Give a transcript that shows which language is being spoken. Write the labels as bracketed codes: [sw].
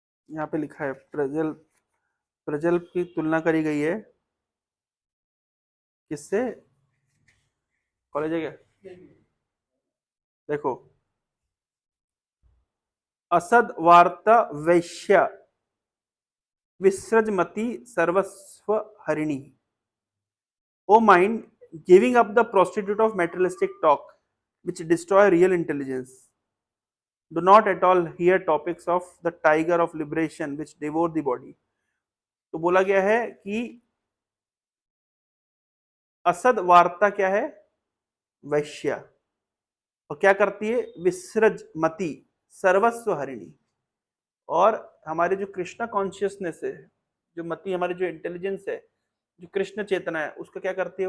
[hi] यहाँ पे लिखा है प्रजल्प, प्रजल्प की तुलना करी गई है किससे? कॉलेज है क्या? [sa] देखो, असद वार्ता वैश्य विसृजमति सर्वस्व हरिणी। [en] O mind, giving up the prostitute of materialistic talk, which destroy real intelligence. Do not at all hear topics of the tiger of liberation which devour the body. [hi] तो बोला गया है कि असद वार्ता क्या है? वैश्या। और क्या करती है? [sa] विसृज मति सर्वस्व हरिणी। [hi] और हमारे जो कृष्णा कॉन्शियसनेस है, जो मति, हमारी जो इंटेलिजेंस है, जो कृष्ण चेतना है, उसको क्या करती है?